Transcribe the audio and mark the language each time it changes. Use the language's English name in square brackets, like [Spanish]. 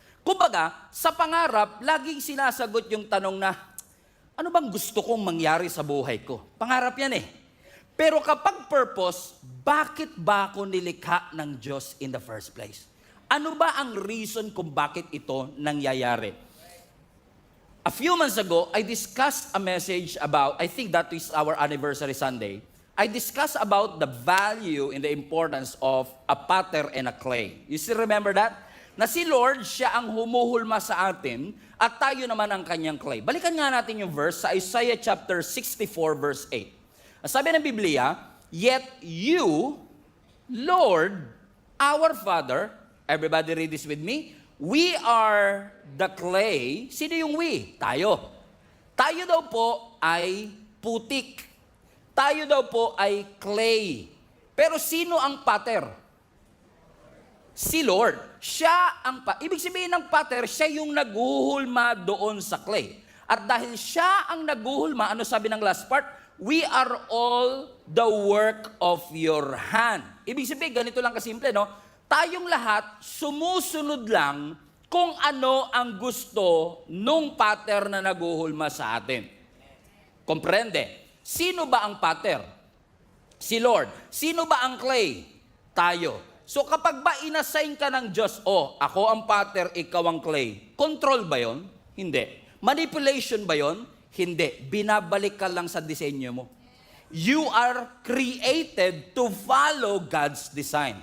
[Filipino] Kumbaga, sa pangarap, laging sinasagot yung tanong na, ano bang gusto kong mangyari sa buhay ko? Pangarap yan eh. Pero kapag purpose, bakit ba ako nilikha ng Diyos [English] in the first place? [Filipino] Ano ba ang reason kung bakit ito nangyayari? [English] A few months ago, I discussed a message about, I think that is our anniversary Sunday. I discussed about the value and the importance of a potter and a clay. You still remember that? [Filipino] Na si Lord, siya ang humuhulma sa atin at tayo naman ang kanyang clay. Balikan nga natin yung verse sa Isaiah chapter 64 verse 8. Sabi ng Biblia, [English] yet you, Lord, our Father, everybody read this with me, we are the clay. [Filipino] Sino yung we? Tayo. Tayo daw po ay putik. Tayo daw po ay clay. Pero sino ang pater? Si Lord. Siya ang ibig sabihin ng pater, siya yung naghuhulma doon sa clay. At dahil siya ang naghuhulma, ano sabi ng last part? [English] We are all the work of your hand. [Filipino] Ibig sabihin, ganito lang kasimple, no? Tayong lahat, sumusunod lang kung ano ang gusto nung pater na naguhulma sa atin. Komprende? Sino ba ang pater? Si Lord. Sino ba ang clay? Tayo. So kapag ba inassign ka ng Diyos, ako ang pater, ikaw ang clay, control ba yon? Hindi. Manipulation ba yon? Hindi. Binabalik ka lang sa disenyo mo. [English] You are created to follow God's design.